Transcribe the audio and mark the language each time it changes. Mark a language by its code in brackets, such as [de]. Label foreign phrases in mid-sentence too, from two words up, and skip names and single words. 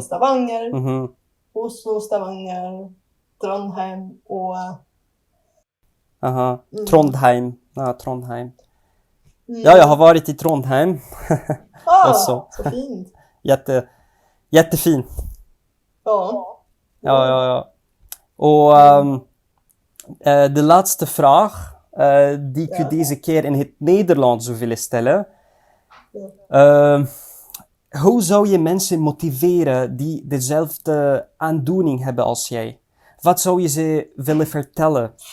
[sv] Stavanger, Oslo, Stavanger, Trondheim och Trondheim. Trondheim. Ja, jag har varit i Trondheim också. Så fint. Jättefin. Ja. Ja. [nl] Och de laatste vraag die ik u deze keer in het Nederlands zou willen stellen. Hoe zou je mensen motiveren die dezelfde aandoening hebben als jij? Wat zou je ze willen vertellen?